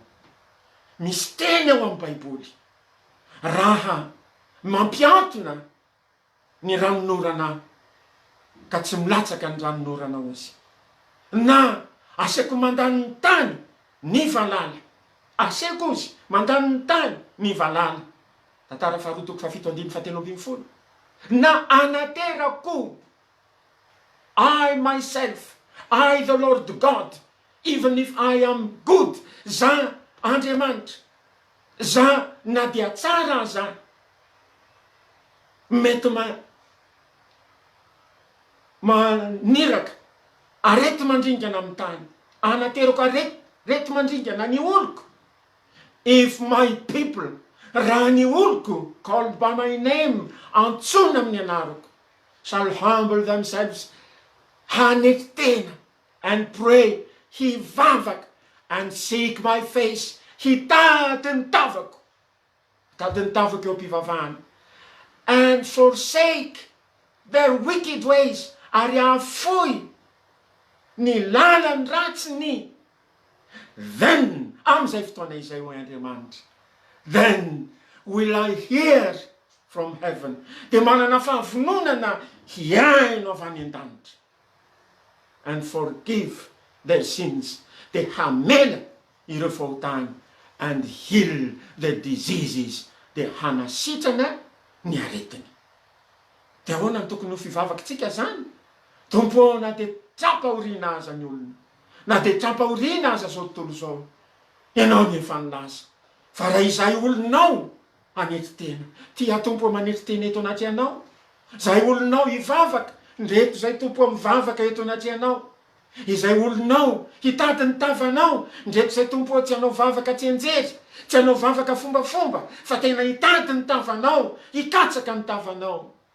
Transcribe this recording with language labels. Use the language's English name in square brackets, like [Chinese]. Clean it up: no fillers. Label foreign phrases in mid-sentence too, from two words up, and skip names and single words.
[Malagasy] Misy teny ao amin'ny Baiboly raha mampiantona ny ranonorana ka tsy milatsaka ny ranonorana ozy, na aseko mandany ny tany ny valala, aseko ozy mandany ny tany ny valala. Tantara faharoa toko fahafito andimy fahatelo ambin'ny folo. Na anaterako, [English] I myself, I the Lord God, even if I am good, [Malagasy] za Andriamanitra, za na dia tsara za, mety maniraka arety mandringana amin'ny tany, anaterako arety mandringana ny oloko, [English] if my people, [Malagasy] raha ny oloko, [English] called by my name, [Malagasy] antsona amin'ny anarako, [English] shall humble themselves, [Malagasy] hanety tena, [English] and pray, hivavaka, and seek my face, [Malagasy] hitady ny tavako, hitady ny tavako eo am-pivavahana, [English] and forsake their wicked ways, [Malagasy] ary afoy ny lalany ratsiny, then am'izay fotoana izay hoy Andriamanitra, [English] then will I hear from heaven, [Malagasy] de manana fahavononana hiaino avy any an-danitra, [English] and forgive their sins, [Malagasy] de hamela ireo fahotany, [English] and heal the diseases, [Malagasy] de hanasitrana ny aretiny. De ahoana ny tokony ho fivavakintsika zany? Tompo, na de trampahoriana aza ny olona, na de trampahoriana aza zao tontolo zao, ianao ny fanilasa, fa raha izay olonao anety tena, tia tompo manety tena eto anaty anao, izay olonao hivavaka, ndreto zay tompo mivavaka eto anaty anao, izay olonao hitady ny tavanao, ndreto zay tompo tsy anao vavaka tsy anjery, tsy anao vavaka fombafomba, fa tena hitady ny tavanao, hikatsaka ny tavanao,